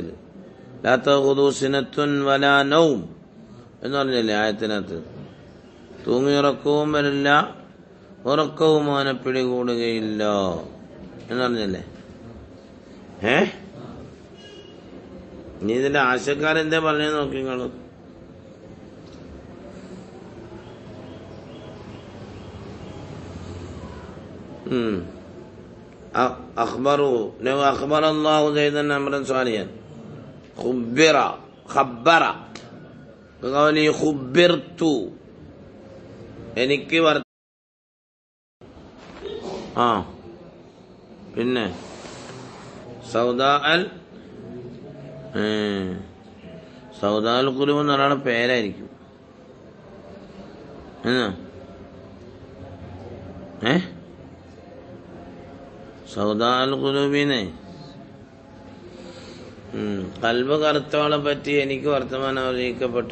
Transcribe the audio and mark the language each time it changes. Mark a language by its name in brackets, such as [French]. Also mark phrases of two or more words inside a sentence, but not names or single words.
[Arabic] لا تأخذه سنة ولا نوم [Malayalam] എന്ന് പറഞ്ഞല്ലേ ആയത്തിനകത്ത്. തൂങ്ങിയുറക്കവും വരില്ല, ഉറക്കവും അവനെ പിടികൂടുകയില്ല എന്ന് പറഞ്ഞല്ലേ. ഇനി ഇതിന്റെ ആശയക്കാരെന്താ പറഞ്ഞു നോക്കി നിങ്ങള്. [Arabic] أخبر الله زيدا أمرا صالحا خبر قولي خبرت [Malayalam] എനിക്ക് പിന്നെ സൗദാ അൽ ഖുലൂബ് എന്ന് ഒരാളുടെ പേരായിരിക്കും. സൗദാ അൽ ഖുലൂബിനെ കൽബ് കറുത്തവളെ പറ്റി എനിക്ക് വർത്തമാനം അറിയിക്കപ്പെട്ടു.